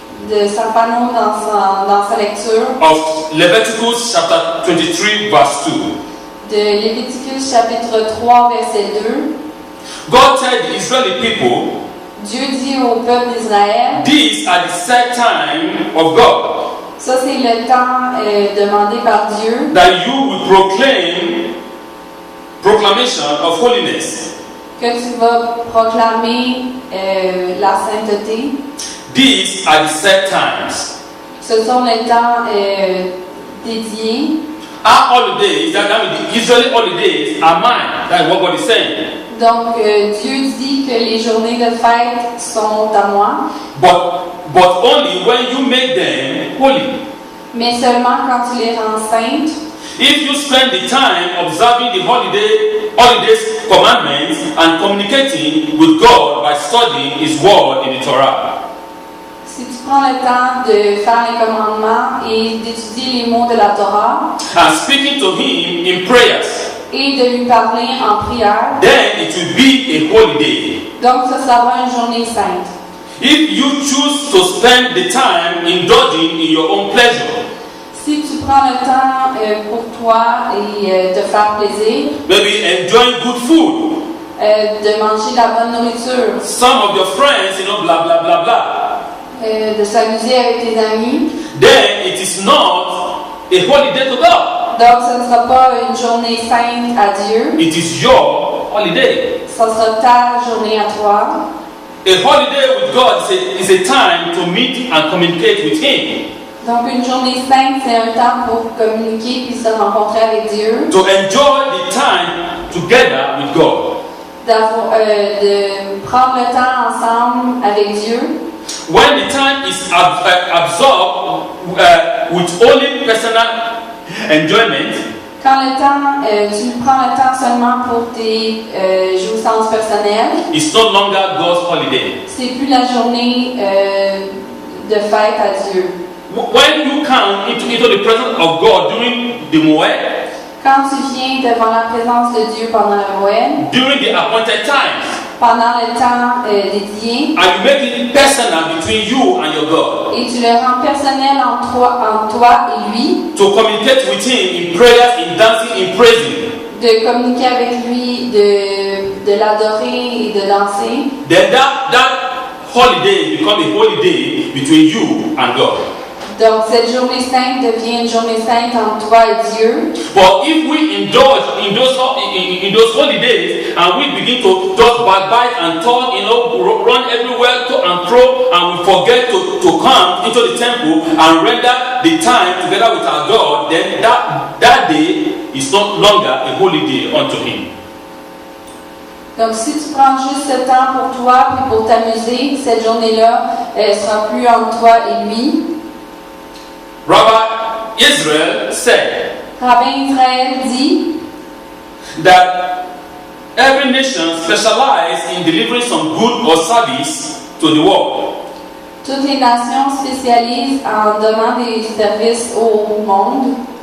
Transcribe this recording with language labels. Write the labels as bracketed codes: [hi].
[fr] de Safano dans sa lecture [en] Of Leviticus chapter 23 verse 2. [fr] de Léviticus chapitre 3 verset 2. [en] God told the Israeli people, [fr] Dieu dit au peuple d'Israël, [en] these are the set time of God, [fr] ça c'est le temps demandé par Dieu, [en] that you will proclamation of holiness. [fr] que tu vas proclamer la sainteté. [en] These are the set times. [fr] Ce sont les temps dédiés. [en] Our holidays, that means the Israeli holidays, are mine. That's what God is saying. [fr] Donc Dieu dit que les journées de fête sont à moi, [en] But only when you make them holy. [fr] mais seulement quand tu les rends saintes. [en] If you spend the time observing the holidays commandments and communicating with God by studying His word in the Torah. [fr] Si tu prends le temps de faire les commandements et d'étudier les mots de la Torah [en] And speaking to Him in prayers, [fr] et de lui parler en prière, [en] then it will be a holy day. [fr] donc ça sera une journée sainte. [en] If you choose to spend the time indulging in your own pleasure, [fr] Si tu prends le temps pour toi et te faire plaisir, [en] maybe enjoying good food, [fr] de manger de la bonne nourriture, [en] some of your friends, blah, blah, blah, blah, [fr] de s'amuser avec tes amis, [en] then it is not a holy day to God. [fr] Donc, ce ne sera pas une journée sainte à Dieu. [en] It is your holiday. [fr] Ce sera ta journée à toi. [en] A holiday with God is a time to meet and communicate with Him. [fr] Donc, une journée sainte, c'est un temps pour communiquer puis se rencontrer avec Dieu. [en] To enjoy the time together with God. [fr] De prendre le temps ensemble avec Dieu. [en] When the time is absorbed with only personal enjoyment, [fr] quand le temps, tu prends le temps seulement pour tes jouissances personnelles, [en] it's no longer God's holiday. [fr] C'est plus la journée de fête à Dieu. [en] When you come into the presence of God during the Moed, [fr] quand tu viens devant la présence de Dieu pendant le Moed, [en] during the appointed times, [fr] pendant le temps dédié, [en] and you make it personal between you and your God, [fr] et tu le rends personnel entre toi et lui, [en] to communicate with Him in prayers, in dancing, in praising, [fr] de communiquer avec lui, de l'adorer et de danser, [en] then that holiday becomes a holiday between you and God. [fr] Donc cette journée sainte devient une journée sainte entre toi et Dieu. [en] But if we indulge in those holidays and we begin to just backbite and talk, run everywhere to and fro, and we forget to come into the temple and render the time together with our God, then that day is no longer a holiday unto Him. [fr] Donc si tu prends juste ce temps pour toi puis pour t'amuser, cette journée-là, elle sera plus entre toi et lui. [en] Rabbi Israel said [fr] Rabbin Israël dit [en] that every nation specializes in delivering some good or service to the world. [fr] Toutes les nations spécialisent en donnant des services au monde.